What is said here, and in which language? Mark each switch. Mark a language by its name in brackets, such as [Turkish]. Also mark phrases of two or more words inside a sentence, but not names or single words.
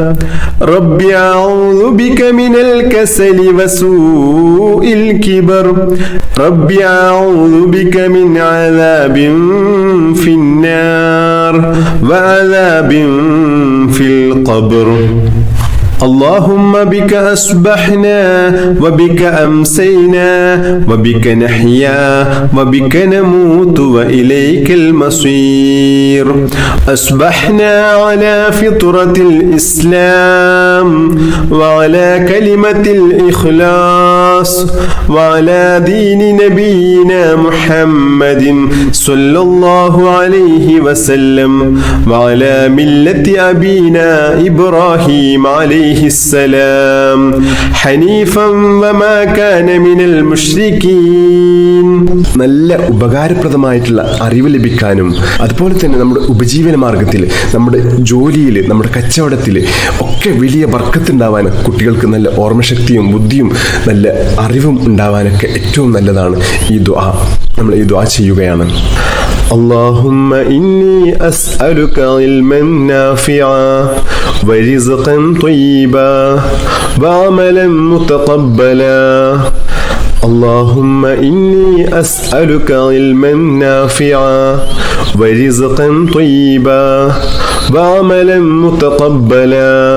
[Arabic] ربي أعوذ بك من الكسل وسوء الكبر. ربي أعوذ بك من عذاب في النار وعذاب في القبر. اللهم بك أصبحنا وبك أمسينا وبك نحيا وبك نموت وإليك المصير. أصبحنا على فطرة الإسلام وعلى كلمة الإخلاص وعلى دين نبينا محمد صلى الله عليه وسلم وعلى ملة أبينا إبراهيم عليه السلام حنيفا وما كان من المشركين. [Malayalam] നല്ല ഉപകാരപ്രദമായിട്ടുള്ള അറിവ് ലഭിക്കാനും, അതുപോലെ തന്നെ നമ്മുടെ ഉപജീവന മാർഗത്തിൽ, നമ്മുടെ ജോലിയിൽ, നമ്മുടെ കച്ചവടത്തിൽ ഒക്കെ വലിയ ബർക്കത്തുണ്ടാവാൻ, കുട്ടികൾക്ക് നല്ല ഓർമ്മശക്തിയും ബുദ്ധിയും നല്ല അറിവും ഉണ്ടാവാനൊക്കെ ഏറ്റവും നല്ലതാണ് ഈ ദുആ. നമ്മൾ ഈ ദുആ ചെയ്യുകയാണ്. [Arabic] اللهم إني أسألك علما نافعا ورزقا طيبا وعملا متقبلا. اللهم إني أسألك علما نافعا ورزقا طيبا وعملا متقبلا.